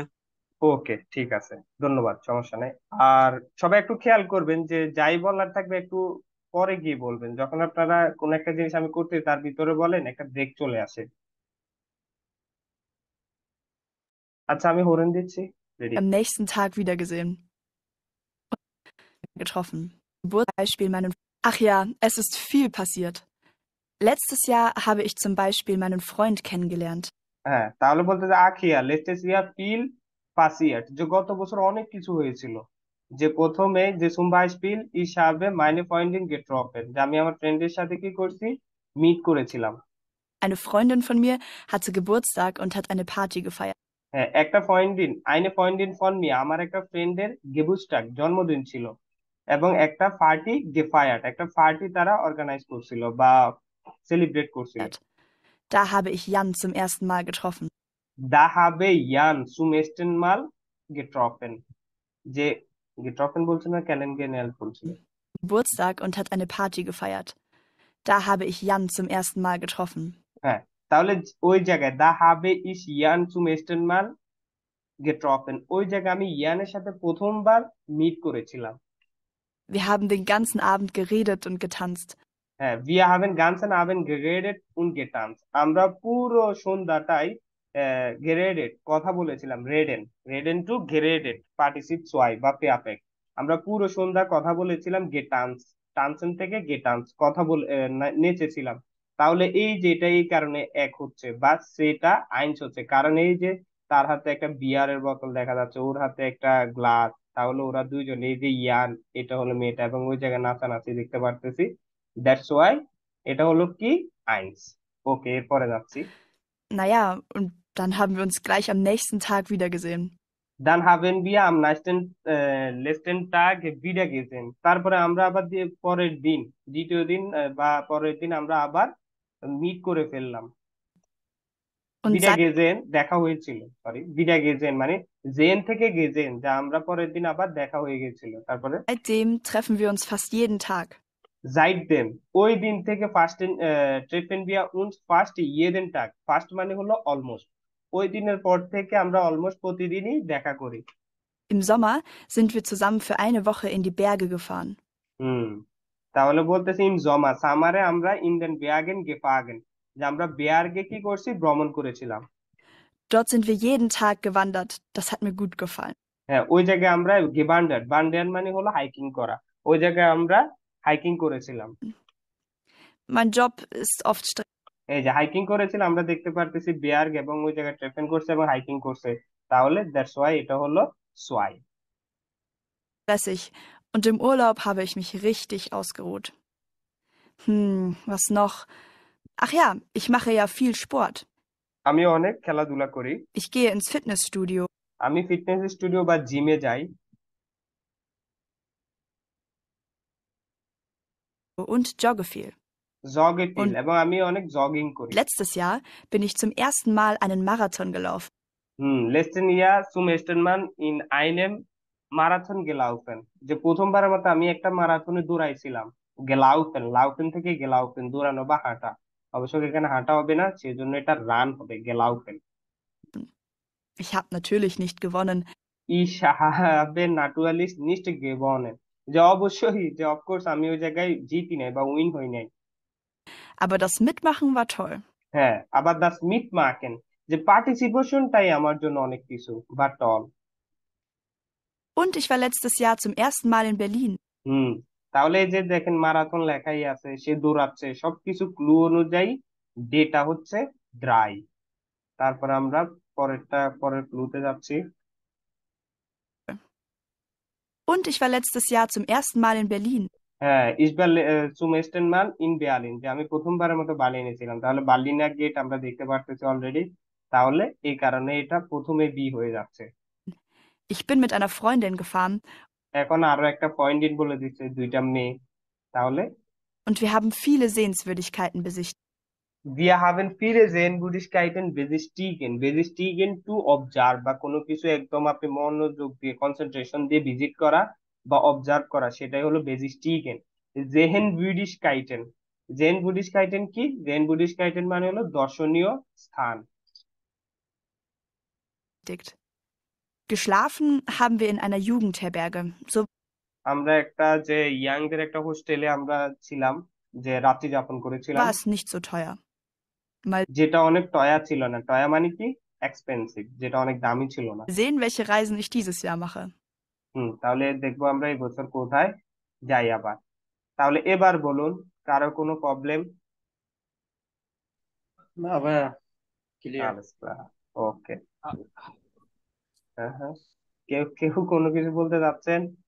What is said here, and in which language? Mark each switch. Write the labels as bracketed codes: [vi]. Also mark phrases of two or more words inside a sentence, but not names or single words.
[bn] ওকে, ঠিক আছে, ধন্যবাদ, সমস্যা নেই। আর সবাই একটু খেয়াল করবেন যে যাই বলার থাকবে একটু পরে গিয়ে বলবেন, যখন আপনারা কোন একটা জিনিস আমি করতে তার ভিতরে বলেন একটা ব্রেক চলে আসে। আচ্ছা, আমি হরেন দিচ্ছি, রেডি। [de] am nächsten Tag wiedergesehen. Getroffen. Beispiel meinen. Ach ja, es ist viel passiert. Letztes Jahr habe ich zum Beispiel meinen Freund kennengelernt. [bn] হ্যাঁ, তাহলে বলতে যে [de] Ach ja letztes Jahr viel passiert, [bn] যে গত বছর অনেক কিছু হয়েছিল। যে প্রথমে যে [de] zum Beispiel ich habe meine Freundin getroffen, [bn] যে আমি আমার ফ্রেন্ডের সাথে কি করছি, মিট করেছিলাম। [de] Eine Freundin von mir hatte Geburtstag und hat eine Party gefeiert. [bn] হ্যাঁ, একটা [de] ফ্রেন্ডিন eine Freundin von mir, [bn] আমার একটা ফ্রেন্ডের গেবুস্টাগ জন্মদিন ছিল, এবং একটা [de] Party gefeiert, [bn] একটা পার্টি তারা অর্গানাইজ করছিল বা সেলিব্রেট করছিল। [de] Da habe ich Jan zum ersten Mal getroffen. দা habe Jan zum ersten Mal getroffen, [bn] যে getroffen বলছে না, kennengelernt বলছিল। [de] Geburtstag und hat eine Party gefeiert. Da habe ich Jan zum ersten Mal getroffen. [bn] হ্যাঁ, তাহলে ওই জায়গায় [de] দা habe ich Jan zum ersten Mal getroffen, [bn] ওই জায়গায় আমি ইয়ানের সাথে প্রথমবার মিট করেছিলাম। [de] Wir haben den ganzen Abend geredet und getanzt. হ্যাঁ, wir haben ganzen Abend geredet und getanzt, [bn] আমরা পুরো সন্ধ্যাটাই geredet কথা বলেছিলাম, reden টু geredet পার্টিসিপ ছয় বা পেয়াপেক, আমরা পুরো সন্ধ্যা কথা বলেছিলাম, গেটান্স, টানসেন থেকে গেটান্স কথা বলে নেচেছিলাম। তাহলে এই যে এটা এই কারণে এক হচ্ছে বা সেটা আইনস হচ্ছে, কারণ এই যে তার হাতে একটা বিয়ারের বোতল দেখা যাচ্ছে, ওর হাতে একটা গ্লাস, তাহলে ওরা দুইজন, এই যে ইয়ান এটা হলো মেয়েটা এবং ওই জায়গায় নাচানাচি দেখতে পারতেছি, [en] that's why [bn] এটা হলো কি আইনস। ওকে, এরপরে যাচ্ছি। [de] Naja, und dann haben wir uns gleich am nächsten Tag wiedergesehen. Dann haben wir am letzten Tag wieder gesehen, [bn] তারপরে আমরা আবার পরের দিন, দ্বিতীয় দিন বা পরের দিন আমরা আবার মিট করে ফেললাম। [de] Und wieder gesehen [bn] দেখা হয়েছিল, সরি, [de] wieder gesehen [bn] মানে জেন থেকে গেজেন, যা আমরা পরের দিন আবার দেখা হয়ে গেছিল। তারপরে [de] seitdem treffen wir uns fast jeden Tag. seitdem, [bn] ওই দিন থেকে [de] treffen wir uns fast jeden Tag, [bn] ফার্স্ট মানে হলো অলমোস্ট, ওই দিনের পর থেকে আমরা অলমোস্ট প্রতিদিনই দেখা করি। [de] Im Sommer sind wir zusammen für eine Woche in die Berge gefahren. [bn] তাহলে বলতেছি [de] im Sommer [bn] সামারে আমরা [de] in den Bergen gefahren, [bn] যে আমরা বেয়ার্গে কি করছি, ভ্রমণ করেছিলাম। [de] Dort sind wir jeden Tag gewandert. Das hat mir gut gefallen. [bn] হ্যাঁ, ওই জায়গায় আমরা গেবান্ডার, বান্ডার মানে হলো হাইকিং করা, ওই জায়গায় আমরা হাইকিং করেছিলাম। [de] Mein Job ist oft [bn] এই যে হাইকিং করেছিলাম, আমরা দেখতে পারতেছি বেয়ার্গ এবং ওই জায়গায় ট্রেকিং করছে এবং হাইকিং করছে, তাহলে [en] that's why [bn] এটা হলো সোয়াই। [de] stressig und im Urlaub habe ich mich richtig ausgeruht. Was noch? Ach ja, ich mache ja viel Sport. [bn] আমি অনেক খেলাধুলা করি। [de] Ich gehe ins Fitnessstudio [bn] আমি ফিটনেস স্টুডিও বা জিমে যাই [de] und jogge viel. jogge viel, Und [bn] এবং আমি অনেক জগিং করি। [de] letztes Jahr bin ich zum ersten Mal einen Marathon gelaufen. letzten Jahr zum ersten Mal in einem Marathon gelaufen, [bn] যে প্রথমবারের মতো আমি একটা মারাথনে দৌড়াইছিলাম। গেলাউফেন, লাউফেন থেকে গেলাউফেন, দৌড়ানো বা হাঁটা, অবশ্য এখানে হাঁটা হবে না, সেজন্য এটা রান হবে, গেলাউফেন। [de] Ich habe natürlich nicht gewonnen, Ich habe natürlich nicht gewonnen, [bn] যে অবশ্যই, যে অফকোর্স আমি ওই জায়গায় জিতি নাই বা উইন হই নাই। [de] aber das Mitmachen war toll. [bn] হ্যাঁ, আবার [de] das Mitmachen, [bn] যে পার্টিসিপেশনটাই আমার জন্য অনেক কিছু বা টল। [de] Und ich war letztes Jahr zum ersten Mal in Berlin. [bn] তাহলে এই যে দেখেন মারাথন লেখাই আছে, সে দৌড়াচ্ছে, সবকিছু ক্লু অনুযায়ী ডেটা হচ্ছে ড্রাই। তারপর আমরা পরের ক্লুতে যাচ্ছি। [de] Und ich war letztes Jahr zum ersten Mal in Berlin. হ্যাঁ, zum ersten Mal in Berlin, [bn] যে আমি প্রথমবারের মতো বার্লিনে ছিলাম, তাহলে বার্লিনার গেট আমরা দেখতে পারতেছি অলরেডি, তাহলে এই কারণে এটা প্রথমে বি হয়ে যাচ্ছে। [de] Ich bin mit einer Freundin gefahren [bn] এখন আরো একটা পয়েন্ট বলে দিচ্ছে, দুইটা মেয়ে, তাহলে [de] und wir haben viele Sehenswürdigkeiten besichtigt. Wir haben viele Sehenswürdigkeiten besichtigen. [en] Besichtigen to observe, [bn] বা কোনো কিছু একদম আপনি মনোযোগ দিয়ে কনসেন্ট্রেশন দিয়ে ভিজিট করা বা অবজার্ভ করা, সেটাই হলো besichtigen। [de] Sehenswürdigkeiten, Sehenswürdigkeiten কি? [bn] Sehenswürdigkeiten মানে হলো দর্শনীয় স্থান। [de] Geschlafen haben wir in einer Jugendherberge. So [bn] আমরা একটা যে ইয়াংদের একটা হোস্টেলে আমরা ছিলাম, যে রাত্রি যাপন করেছিলাম, [de] war es nicht so teuer. Mal [bn] যেটা অনেক টয়া ছিল না। টয়া মানে কি? এক্সপেন্সিভ, যেটা অনেক দামি ছিল না। [de] sehen, welche Reisen ich dieses Jahr mache. [bn] তাহলে দেখবো আমরা এই বছর কোথায় যাই আবার। তাহলে এবার বলুন, কারো কোনো প্রবলেম? না ভাইয়া, ক্লিয়ার। ওকে, হ্যাঁ, কেউ কেউ কোনো কিছু বলতে যাচ্ছেন?